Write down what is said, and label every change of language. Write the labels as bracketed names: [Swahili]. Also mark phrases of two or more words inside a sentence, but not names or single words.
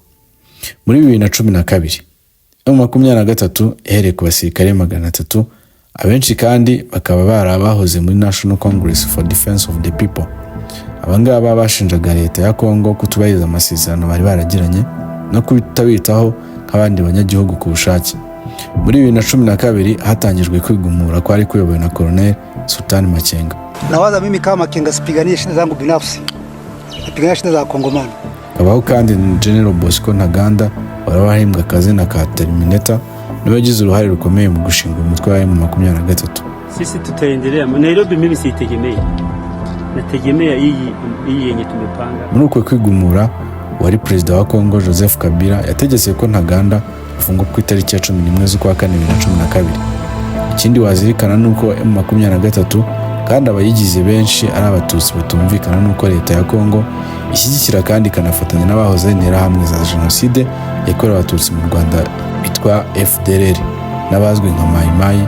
[Kinyarwanda] Muri 2012 M23 yahereye ku basirikare 300, abenshi kandi bakaba barabahoze muri National Congress for Defense of the People. Abangaba bashinjaga leta ya Congo kutubahiriza amasezerano bari baragiranye no kutabitaho nk'abandi banyagihugu ku bushake. Muri 2012 hatangijwe kwigumura kwari kuyobowe na Colonel Sultani Makenga. [Swahili] Nawaza mimi kama Makenga sipiganie shida zangu binafsi, napigania shida za Kongomani. [Kinyarwanda] Abaho kandi General Bosco Ntaganda wari wahimbwa akazina ka Terminator, niwe yagize uruhare rukomeye mu gushinga umutwe wa M23. [Swahili] Sisi tutaendelea Nairobi, mimi sitegemea, nategemea hii yenye tumepanga. [Kinyarwanda] Muri uko kwigumura wari Perezida wa Congo Joseph Kabila yategetse ko Ntaganda afungwa ku itariki ya 11 z'ukwa 4 2012. Ikindi wazirikana nuko M23 kandi abayigize benshi ari abatutsi batumvikana nuko leta ya Congo ishyigikira kandi ikanafatanya n'abahoze interahamwe za jenoside yakorewe abatutsi mu Rwanda bitwa FDLR n'abazwi nka Mai Mai.